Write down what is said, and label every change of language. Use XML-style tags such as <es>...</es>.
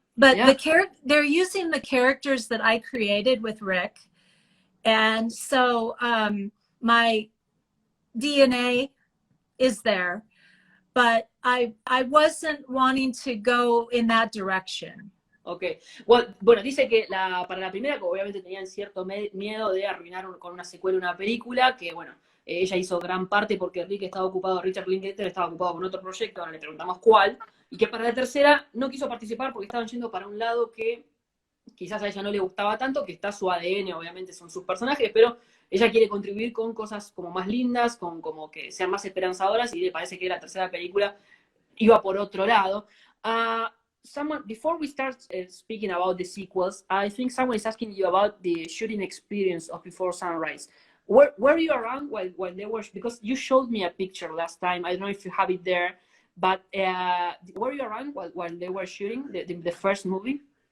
<en>But they're using the characters that I created with Rick, and so my DNA is there, but I wasn't wanting to go in that direction. Ok.</en> <es>Bueno, dice que para la primera, que obviamente tenían cierto miedo de arruinar con una secuela una película, que bueno, ella hizo gran parte porque Richard Linklater estaba ocupado con otro proyecto, ahora le preguntamos cuál, y que para la tercera no quiso participar porque estaban yendo para un lado que quizás a ella no le gustaba tanto, que está su ADN, obviamente son sus personajes, pero ella quiere contribuir con cosas como más lindas, con como que sean más esperanzadoras, y le parece que la tercera película iba por otro lado.</es> <en>Before we start speaking about the sequels, I think someone is asking you about the shooting experience of Before Sunrise. Were you around while they were, because you showed me a picture last time, I don't know if you have it there, but were you around while they were shooting the first movie?</en>